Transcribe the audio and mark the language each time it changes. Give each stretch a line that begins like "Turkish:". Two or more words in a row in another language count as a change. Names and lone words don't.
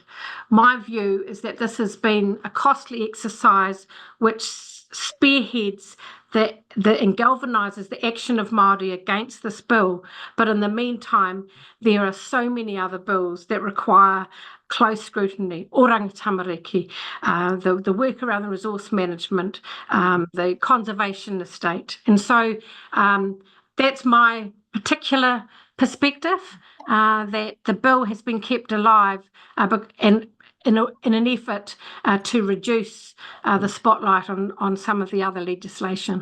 English: My view is that this has been a costly exercise which spearheads and galvanises the action of Māori against this bill. But in the meantime, there are so many other bills that require close scrutiny, oranga tamariki, the work around the resource management, the conservation estate. And so that's my particular perspective, that the bill has been kept alive and in an effort to reduce the spotlight on some of the other legislation.